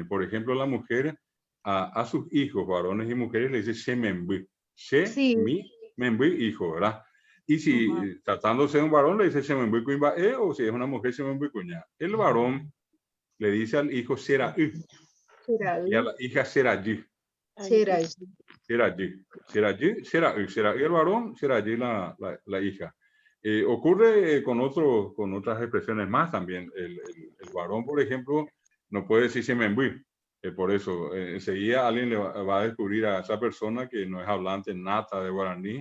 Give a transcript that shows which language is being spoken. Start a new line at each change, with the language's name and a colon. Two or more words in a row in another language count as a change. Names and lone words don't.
Spanish: Por ejemplo, la mujer a sus hijos, varones y mujeres, le dice Shemembú. Shemembú, hijo, ¿verdad? Y si tratándose de un varón, le dice
Guarani: Shemembú Kuimbae,
Spanish: o si es una mujer,
Guarani: Shemembú Kuña.
Spanish: El varón le dice al hijo Seraí y a la hija Serayi. Serayi. Seraí el varón, Serayi la hija. Ocurre con otras expresiones más también. El varón, por ejemplo, no puede decir Shemembú. Por eso, enseguida alguien le va a descubrir a esa persona que no es hablante nata de guaraní.